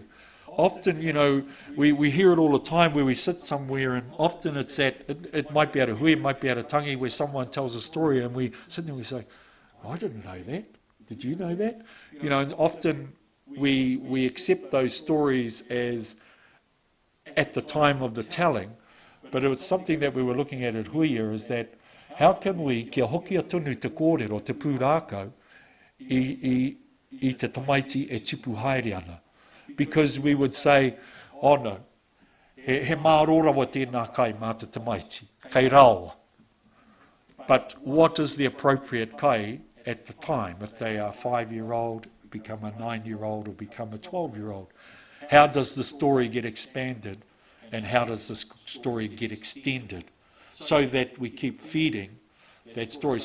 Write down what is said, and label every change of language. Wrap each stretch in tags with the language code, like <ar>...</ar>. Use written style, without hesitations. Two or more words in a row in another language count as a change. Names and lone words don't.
<en>Often, we hear it all the time where we sit somewhere, and often it's it might be at a hui, it might be at a tangi, where someone tells a story and we sit there and we say, I didn't know that. Did you know that? And often we accept those stories as at the time of the telling, but it was something that we were looking at Huia, is that how can we,</en> <mi>kia hoki atunu te kōrero, te pūrākau, i te tamaiti e tipu haere ana?</mi> <en>Because we would say, oh no,</en> <mi>he mārorawa tēnā kai mā te tamaiti, kei rawa.</mi> <en>But what is the appropriate kai at the time, if they are a 5-year-old, become a 9-year-old, or become a 12-year-old? How does the story get expanded, and how does the story get extended, so that we keep feeding that story?</en>